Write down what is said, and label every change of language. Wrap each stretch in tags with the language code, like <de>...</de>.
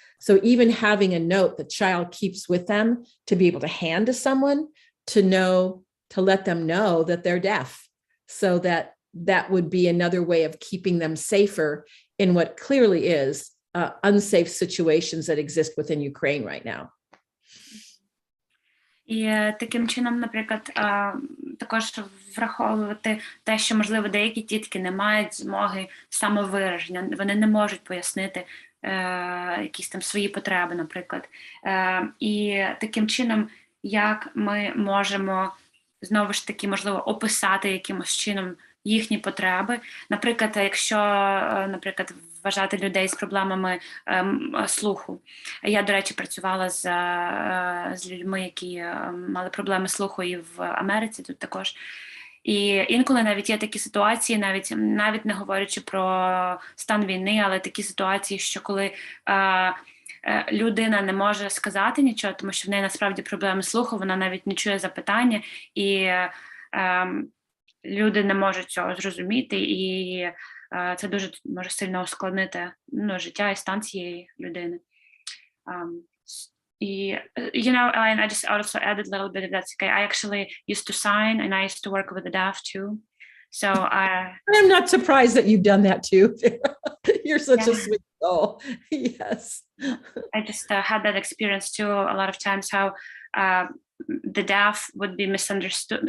<en>So even having a note the child keeps with them to be able to hand to someone to know, to let them know that they're deaf. So that would be another way of keeping them safer in what clearly is unsafe situations that exist within Ukraine right now.</en> <uk>І таким чином, наприклад, також враховувати те, що, можливо, деякі дітки не мають змоги самовираження, вони не можуть пояснити якісь там свої потреби, наприклад. І таким чином, як ми можемо, знову ж таки, можливо, описати якимось чином їхні потреби. Наприклад, якщо, наприклад, вважати людей з проблемами слуху. Я, до речі, працювала з людьми, які мали проблеми слуху і в Америці тут також. І інколи навіть є такі ситуації, навіть не говорячи про стан війни, але такі ситуації, що коли людина не може сказати нічого, тому що в неї насправді проблеми слуху, вона навіть не чує запитання, і люди не можуть цього зрозуміти, і це дуже може сильно ускладнити життя і стан цієї людини.</uk> <en>You know, and I just also added a little bit of that. I actually used to sign, and I used to work with the deaf too. So I'm not surprised that you've done that too. You're such a sweet soul. Yes. I just had that experience too a lot of times, how the deaf would be misunderstood.</en>